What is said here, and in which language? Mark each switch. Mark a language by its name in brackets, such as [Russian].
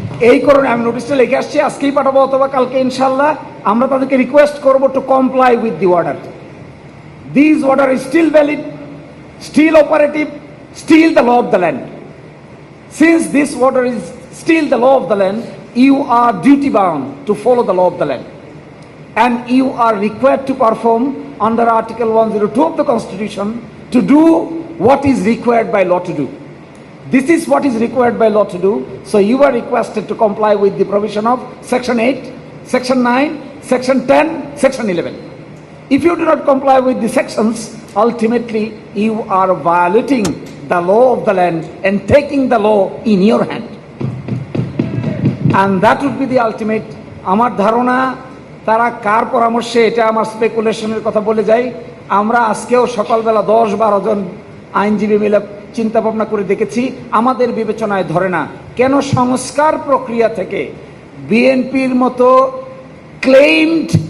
[Bangla] এই কারণে আমি নোটিশটা লিখে আসছি, আজকেই পাঠাবো অথবা কালকে ইনশাল্লাহ। আমরা তাদেরকে রিকোয়েস্ট করবো [English] To comply with the order. This order is still valid, still operative, still the law of the land. Since this order is still the law of the land, you are duty bound to follow the law of the land, and you are required to perform under Article 102 of the Constitution to do what is required by law to do. This is what is required by law to do, so you are requested to comply with the provision of Section 8, Section 9, Section 10, Section 11. If you do not comply with the sections, ultimately you are violating the law of the land and taking the law in your hand, and that would be the ultimate. [Bangla] আমার ধারণা তারা কার পরামর্শে, এটা আমার স্পেকুলেশনের কথা বলে যাই। আমরা আজকেও সকালবেলা 10-12 জন আইনজীবী মিলে চিন্তা ভাবনা করে দেখেছি, আমাদের বিবেচনায় ধরে না। কেন? সংস্কার প্রক্রিয়া থেকে বিএনপির মতো ক্লেইমড